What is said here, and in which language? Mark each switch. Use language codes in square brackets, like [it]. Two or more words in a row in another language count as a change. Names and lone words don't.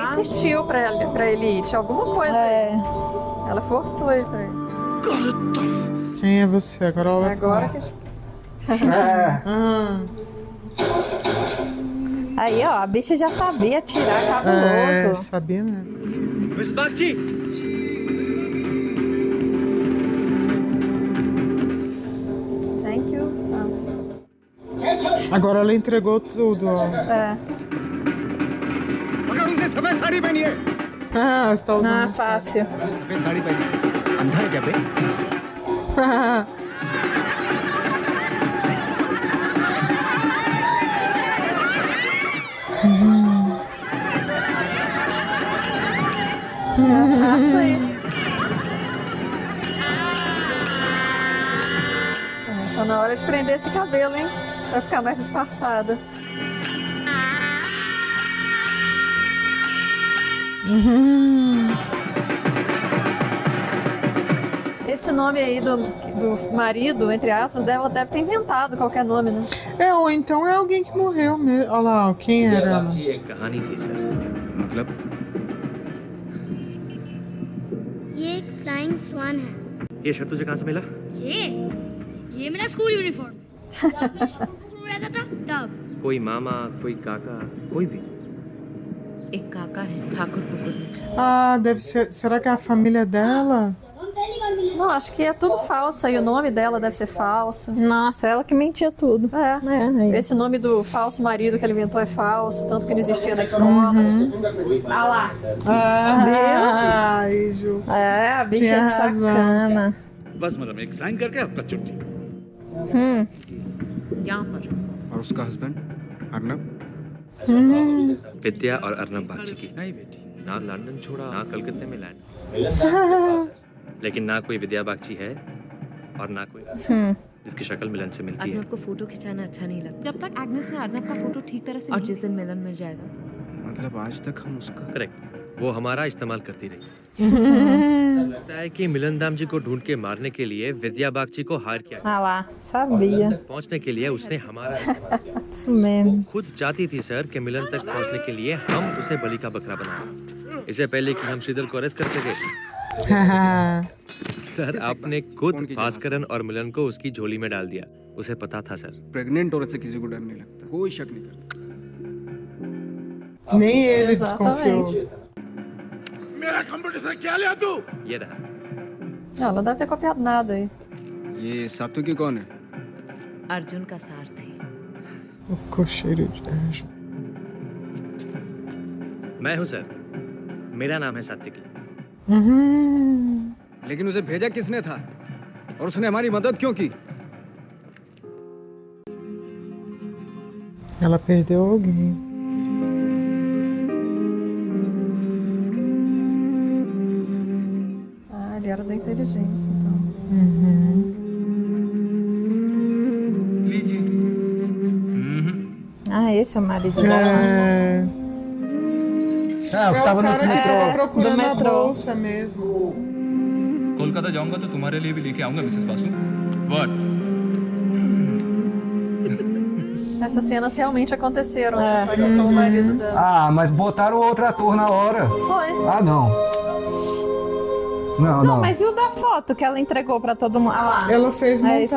[pt] ela insistiu pra ele ir. Tinha alguma coisa É. aí. Ela forçou ele pra ir. Quem é você? Agora ela vai Agora falar. que... Aí, ó, a bicha já sabia atirar, É, cabuloso. sabia, né? [hi] मिस बागची [en] Thank you. [pt] Agora ela entregou tudo, ó. É. [hi] मगर उसने सफेद साड़ी पहनी है। [pt] Ah, você tá usando... fácil. [hi] सफेद साड़ी पहनी है। अंधा है क्या बे? [pt] Acho aí. Tá na hora de prender esse cabelo, hein? Pra ficar mais disfarçada. Esse nome aí do marido, entre aspas, dela deve ter inventado qualquer nome, né? É, ou então é alguém que morreu mesmo. Olha lá, ó, quem era ela? [hi] बागची एक कहानी थी सर। मतलब ये एक [en] flying swan [hi] है। ये शर्ट तुझे कहाँ से मिला? ये मेरा [en] school uniform [hi] रहता था तब। कोई मामा, कोई काका, कोई भी। एक काका है ठाकुर पुकुर में। [pt] Ah, deve ser... Será que é a família dela? Não, acho que é tudo falso aí. O nome dela deve ser falso. Nossa, ela que mentia tudo. É. Esse nome do falso marido que ela inventou é falso, tanto que não existia na escola. Ah lá. Ai, Ju. É, a bicha Tinha é razão. sacana. [hi] बस मतलब एक साइन करके आपका छुट्टी यहाँ पर। और उसका हस्बैंड अर्नब? विद्या और अर्नब बागची की नहीं बेटी ना लंदन छोड़ा ना कलकत्ते में लैंड लेकिन ना कोई विद्या बागची है और ना कोई जिसकी शक्ल मिलन से मिलती है। अर्नब को फोटो खिंचाना अच्छा नहीं लगता जब तक एग्नेस ने अर्नब का फोटो ठीक तरह से और जिस दिन मिलन मिल जाएगा। मतलब आज तक हम उसका करेक्ट, वो हमारा इस्तेमाल करती रही। लगता है कि मिलन दाम जी को ढूंढ के मारने के लिए विद्या बागची को हायर किया। [pt] Ah lá, sabia. [hi] पहुंचने के लिए उसने हमारा [pt] Isso mesmo. [hi] खुद चाहती थी सर कि मिलन तक पहुंचने के लिए हम उसे बलि का बकरा बनाएं। इससे पहले कि हम श्रीधर को अरेस्ट कर सके। सर आपने खुद भास्करन और मिलन को उसकी झोली में डाल दिया। उसे पता था सर। प्रेग्नेंट औरत से किसी को डर नहीं लगता, कोई शक नहीं करता। [pt] Nem ele desconfiou. [hi] क्या लिया तू? ये रहा। [pt] Ela não deve ter copiado nada aí. [hi] ये सात्विकी कौन है? अर्जुन का सारथी। [pt] O cocheiro de Arjun. [hi] मैं हूँ सर, मेरा नाम है सात्विकी। लेकिन उसे भेजा किसने था और उसने हमारी मदद क्यों की? [pt] Ela perdeu alguém. Ah, ele era da inteligência, então. Ah, esse é o marido dela. É o cara que tava procurando a metrô. bolsa mesmo. [hi] कोलकाता जाऊंगा तो तुम्हारे लिए भी लेके आऊंगा मिसेस बासु। [en] What? [pt] Essas cenas realmente aconteceram, só que com o marido dela. Ah, mas botaram outro ator na hora. Foi. Ah, não. Não, Não, não. mas e o da foto que ela entregou pra todo mundo? Ah, lá. Ela fez É isso